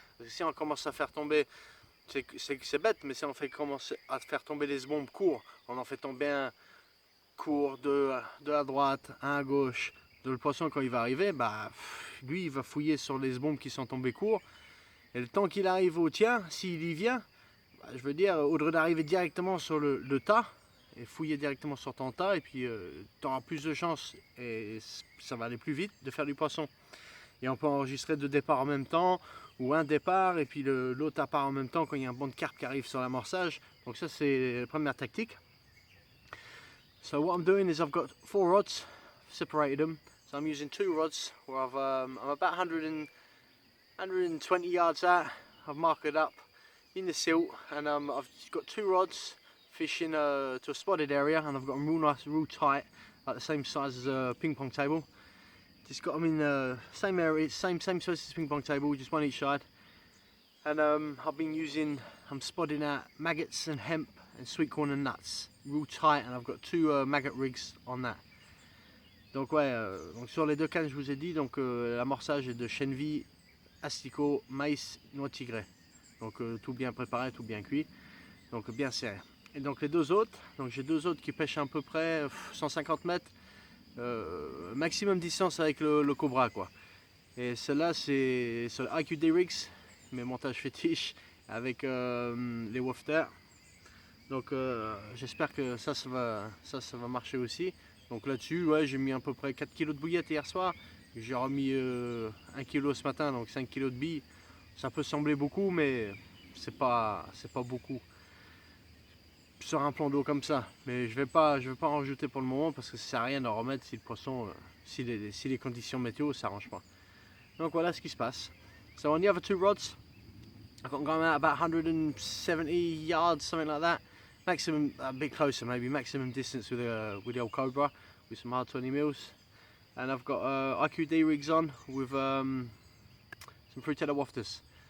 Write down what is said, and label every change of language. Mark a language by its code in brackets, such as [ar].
[fr] Parce que si on commence à faire tomber, c'est bête, mais si on fait commencer à faire tomber les sbombes courts, on en fait tomber un court de à droite, un à gauche, de le poisson quand il va arriver, bah lui il va fouiller sur les sbombes qui sont tombés courts, et le temps qu'il arrive au tien, s'il y vient, bah, je veux dire, au lieu d'arriver directement sur le tas et fouiller directement sur ton tas, et puis tu auras plus de chances et ça va aller plus vite de faire du poisson. Et on peut enregistrer 2 départs en même temps, ou un départ et puis l'autre à part en même temps quand il y a un banc de carpe qui arrive sur l'amorçage. Donc ça c'est la première tactique. [en] So what I'm doing is I've got 4 rods, separated them. So I'm using 2 rods where I'm about 120 yards out. I've marked it up in the silt, and I've got 2 rods fishing to a spotted area, and I've got them real nice, real tight, like the same size as a ping pong table. Just got them in the same area, same size as a ping pong table, just one each side. And I'm spotting out maggots and hemp and sweet corn and nuts, real tight, and I've got 2 maggot rigs on that. [fr] Donc ouais, donc sur les 2 cannes je vous ai dit, donc l'amorçage est de chènevis, asticots, maïs, noix tigrée. Donc tout bien préparé, tout bien cuit, donc bien serré. Et donc les 2 autres, donc j'ai 2 autres qui pêchent à peu près 150 mètres, maximum distance avec le cobra quoi. Et celle-là c'est sur le IQD Rigs, mes montages fétiches avec les wafters. Donc j'espère que ça va marcher aussi. Donc là-dessus, ouais, j'ai mis à peu près 4 kg de bouillettes hier soir. J'ai remis 1 kg ce matin, donc 5 kg de billes. Ça peut sembler beaucoup, mais c'est pas beaucoup sur un plan d'eau comme ça. Mais je vais pas en rajouter pour le moment parce que ça sert à rien d'en remettre si le poisson, si les conditions météo s'arrangent pas. Donc voilà ce qui se passe. [en] So on the other 2 rods, I've got them going out about 170 yards, something like that. Maximum, a bit closer maybe, maximum distance with the old Cobra with some hard 20 mils. And I've got IQD rigs on with some Fruitella wafters.